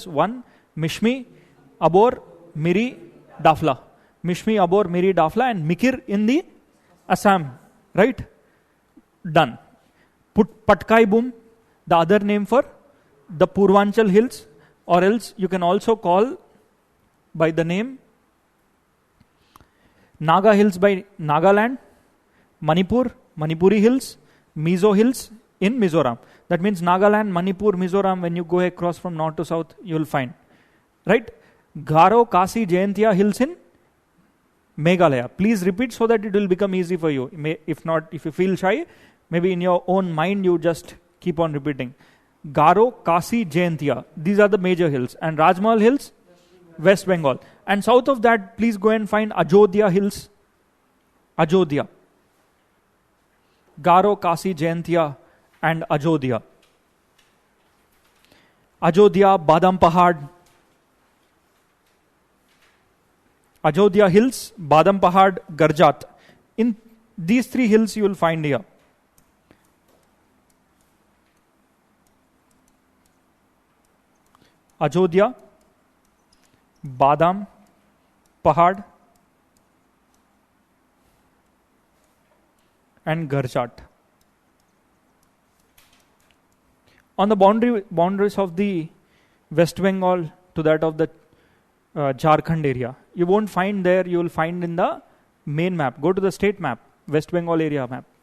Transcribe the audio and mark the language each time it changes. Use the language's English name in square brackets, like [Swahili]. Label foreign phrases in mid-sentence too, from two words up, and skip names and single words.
[English] 1, Mishmi, Abor, Miri, Dafla. Mishmi, Abor, Miri, Dafla, and Mikir in the Assam. Right? Done. Put Patkai Boom, the other name for the Purvanchal Hills, or else you can also call by the name Naga Hills by Nagaland, Manipur, Manipuri Hills, Mizo Hills in Mizoram. That means Nagaland, Manipur, Mizoram, when you go across from north to south, you will find. Right? Garo, Kasi, Jayantia Hills in Meghalaya. Please repeat so that it will become easy for you. If not, if you feel shy, maybe in your own mind you just keep on repeating. Garo, Kasi, Jayantia. These are the major hills. And Rajmahal Hills, West Bengal. And south of that, please go and find Ajodhya Hills. Ajodhya. Garo, Kasi, Jayantia, and Ajodhya. Ajodhya, Badam Pahad. Ajodhya Hills, Badam Pahad, Garjat. In these 3 hills you will find here. Ajodhya, Badam, Pahad, and Garjat. On the boundaries of the West Bengal to that of the Jharkhand area, you won't find there, you will find in the main map. Go to the state map, West Bengal area map.